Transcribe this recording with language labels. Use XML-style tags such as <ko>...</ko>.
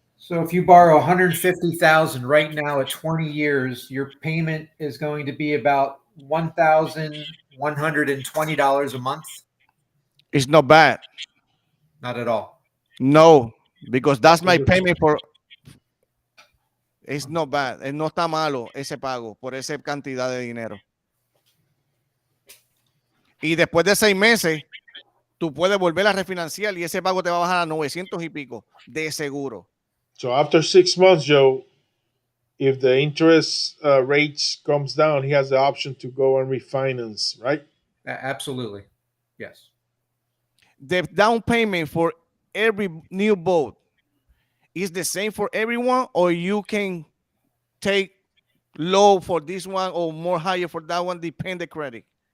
<en>So if you borrow 150,000 right now at 20 years, your payment is going to be about $1,120 a month. It's not bad. Not at all. No, because that's my payment for. It's not bad.</en> <es>No está malo ese pago por esa cantidad de dinero. Y después de 6 meses, tú puedes volver a refinanciar y ese pago te va a bajar a 900 y pico de seguro.</es> <en>So after 6 months, Joe, if the interest rates comes down, he has the option to go and refinance, right? Absolutely. Yes. The down payment for every new boat is the same for everyone, or you can take low for this one or more higher for that one, depend the credit.</en>